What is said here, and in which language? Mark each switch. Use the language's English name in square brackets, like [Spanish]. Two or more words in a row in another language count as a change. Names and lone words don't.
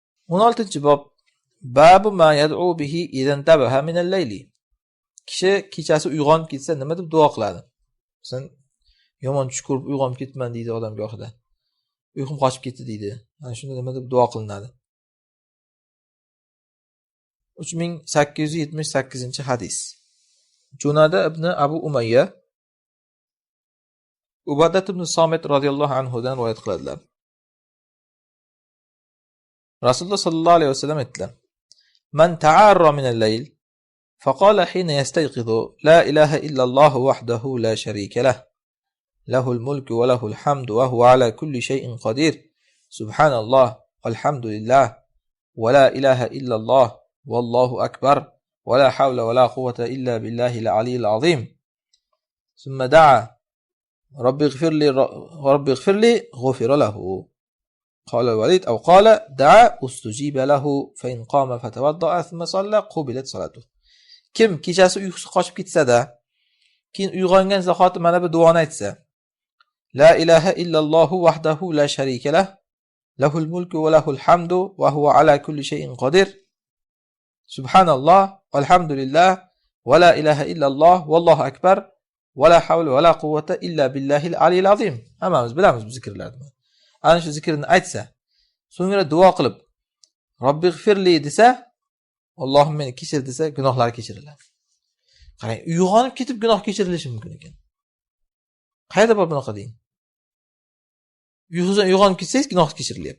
[Uzbek] 16-bob. [Arabic] باب ما يدعو به إذا تنبه من الليل. [Uzbek] Kishi kechasi uyg'onib ketsa nima deb duo qiladi? Sen yomon tush ko'rib uyg'onib ketman deydi odam gohida. Uyqum qochib ketdi deydi. Ana shunda nima deb duo qilinadi? 3878-hadis. Junada ibn Abu Umayya Ubadat ibn Somit [Arabic] رضي الله عنه [Uzbek] dan rivoyat qiladilar. [Arabic] رسول الله صلى الله عليه وسلم aytdilar: "من تعار من الليل فقال حين يستيقظ لا إله إلا الله وحده لا شريك له. له الملك وله الحمد وهو على كل شيء قدير. سبحان الله والحمد لله ولا إله إلا الله والله أكبر ولا حول ولا قوة إلا بالله العلي العظيم. ثم دعا رب اغفر لي غفر له. قال الوليد أو قال دعا استجيب له فإن قام فتوضأ ثم صلى قبلت صلاته." [Uzbek] Kim kechasi uyqusi qochib ketsa-da, keyin uyg'ongan zahoti mana bu duoni aytsa: [Arabic] لا إله إلا الله وحده لا شريك له له الملك وله الحمد وهو على كل شيء قدير. سبحان الله والحمد لله ولا إله إلا الله والله أكبر ولا حول ولا قوة إلا بالله العلي العظيم. [Uzbek] Hammamiz bilamiz bu zikrlarni. Ana shu zikrni aytsa, so'ngra duo qilib [Arabic] رب اغفر لي [Uzbek] desa, Allohim meni kechir desa, gunohlari kechiriladi. Qarang, uyg'onib ketib gunoh kechirilishi mumkin ekan. Qayerda bor bunaqa deng? Uyqudan uyg'onib ketsangiz gunoh kechirilyapti.